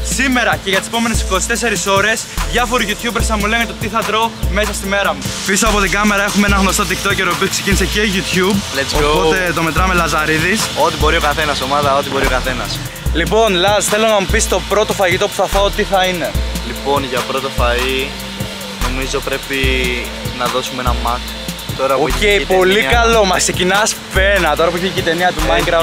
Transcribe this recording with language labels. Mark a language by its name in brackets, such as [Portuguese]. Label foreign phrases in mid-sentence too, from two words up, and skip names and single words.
[Greek] Σήμερα και για τις επόμενες 24 ώρες διάφοροι YouTubers θα μου λένε το τι θα τρώω μέσα στη μέρα μου. Πίσω από την κάμερα έχουμε ένα γνωστό TikToker ο οποίος ξεκίνησε και YouTube. [English] Let's go. [Greek] Οπότε το μετράμε Λαζαρίδης. Ό,τι μπορεί ο καθένας, ομάδα, ό,τι μπορεί ο καθένας. Λοιπόν, Λάζ, θέλω να μου πεις το πρώτο φαγητό που θα φάω τι θα είναι. Λοιπόν, για πρώτο φαΐ νομίζω πρέπει να δώσουμε ένα Mac. Οκ, πολύ καλό. Μας ξεκινάς φένα τώρα που έχει και η ταινία του Minecraft.